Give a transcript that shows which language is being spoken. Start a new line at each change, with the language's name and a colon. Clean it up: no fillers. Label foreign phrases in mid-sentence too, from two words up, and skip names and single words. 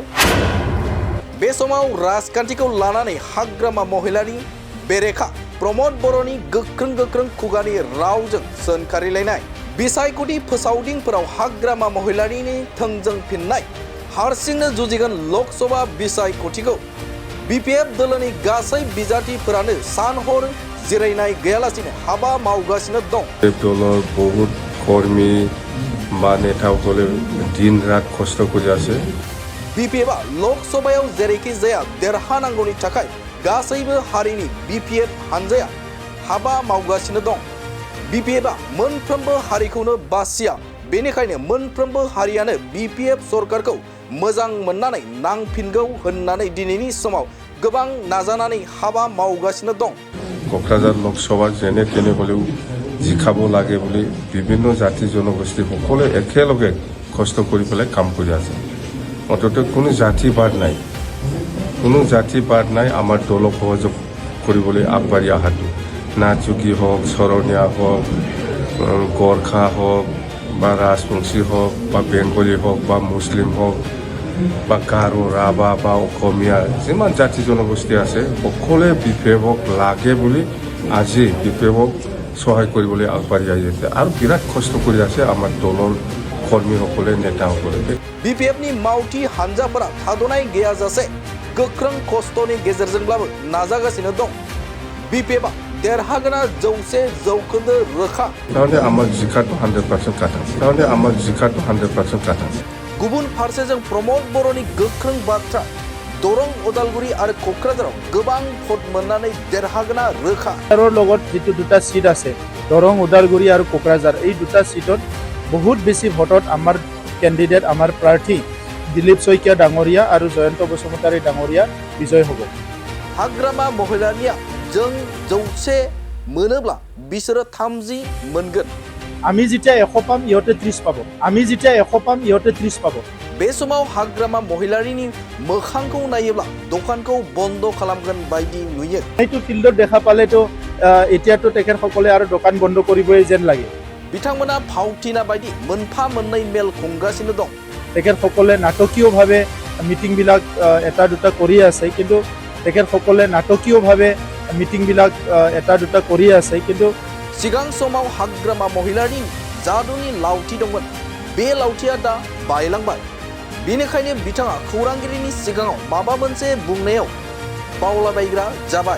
Bodo: बे समाव राजखान्थिखौ लानानै हाग्रामा महिलानि बेरेखा प्रमद बर'नि गोख्रों खुगानि रावजों सोंखारिलायनाय बिसायख'थि फोसावदिंफोराव हाग्रामा महिलारिनि थोंजों फिननाय हारसिंनो जुजिगोन लोकसभा बिसायख'थिखौ। बिपिएफ दोलोनि गासै बिजाथिफोरानो सानहर जिरायनाय गैयालासिनो हाबा मावगासिनो दं।
Assamese: दলৰ बहुत কর্মী বা নেতাসকলে দিন রাত কষ্ট করে আছে।
Bodo: बिपिएफआ लोकसभायाव जेरैखि जाया देरहानांगौनि थाखाय गासैबो हारिनि बिपिएफ हानजाया हाबा मावगासिनो दं। बिपिएफआ मोनफ्रोमबो हारिखौनो बासिया, बेनिखायनो मोनफ्रोमबो हारियानो बिपिएफ सरकारखौ मोजां मोननानै नांफिनगौ होननानै दिनैनि समाव गोबां नाजानानै हाबा मावगासिनो दं।
Assamese: কোকৰাঝাৰ লোকসভা যেনে তেনে হলেও জিকাব লাগে বুলি বিভিন্ন জাতি জনগোষ্ঠী সকলে একেলগে কষ্ট কৰি পেলাই কাম কৰি আছে। অন্ততঃ কোনো জাতিবাদ নাই আমাৰ দলক সহযোগ কৰিবলৈ আগবাঢ়ি অহাটো। নাথযোগী হওক, শৰণীয়া হওক, গোৰ্খা হওক বা ৰাজবংশী হওক বা বেংগলী হওক বা মুছলিম হওক বা গাৰো, ৰাভা বা অসমীয়া যিমান জাতি জনগোষ্ঠী আছে সকলোৱে বিপিএফক লাগে বুলি আজি বিপিএফক সহায় কৰিবলৈ আগবাঢ়ি আহিছে আৰু বিৰাট কষ্ট কৰি আছে আমাৰ দলৰ কৰ্মীসকলে, নেতাসকলে।
Bodo: बिपिएफनि मावथि हानजाफोरा थाद'नाय गैयाजासे गोख्रों खस्थ'नि गेजेरजोंब्लाबो नाजागासिनो दं। बिपिएफआ देरहागोना 100% रोखा।
Assamese: তাৰমানে আমাৰ জিকাটো 100% কটা। তাৰমানে আমাৰ জিকাটো 100% কটা।
Bodo: गुबुन फारसेजों प्रमद बर'नि गोख्रों बाथ्रा दरं, उदालगुरि आरो क'क्राझाराव गोबां भट मोननानै देरहागोना रोखा।
Assamese: লগত যেটো দুটা সিট আছে দৰং, উদালগুৰি আৰু কোকৰাঝাৰ, এই দুটা সিটত বহুত বেছি ভোটত আমাৰ কেণ্ডিডেট, আমাৰ প্ৰাৰ্থী দিলীপ শইকীয়া ডাঙৰীয়া আৰু জয়ন্ত বসুমতাৰী ডাঙৰীয়া বিজয় হ'ব।
Bodo: हाग्रामा महिलारिया जों 100 मोनोब्ला बिसोरो 30 मोनगोन।
Assamese: আমি যেতিয়া 100 পাম ইহঁতে 30 পাব। আমি যেতিয়া 100 পাম ইহঁতে 30 পাব।
Bodo: बे समाव हाग्रामा महिलारिनि मोखांखौ नायोब्ला दखानखौ बन्द खालामगोन बायदि नुयो।
Assamese: এইটো ফিল্ডত দেখা পালেতো এতিয়াতো তেখেতসকলে আৰু দোকান বন্ধ কৰিবই যেন লাগে।
Bodo: बिथांमोना फावथिना बायदि मोनफा मोननै मेल खुंगासिनो दं।
Assamese: তেখেতসকলে নাটকীয়ভাৱে মিটিংবিলাক এটা দুটা কৰি আছে, কিন্তু তেখেতসকলে নাটকীয়ভাৱে মিটিংবিলাক এটা দুটা কৰি আছে, কিন্তু
Bodo: सिगां समाव हाग्रामा महिलारिनि जादुनि लावथि दंमोन। बे लावथिया दा बायलांबाय। बेनिखायनो बिथाङा खौरांगिरिनि सिगाङाव माबा मोनसे बुंनायाव बावलाबायग्रा जाबाय।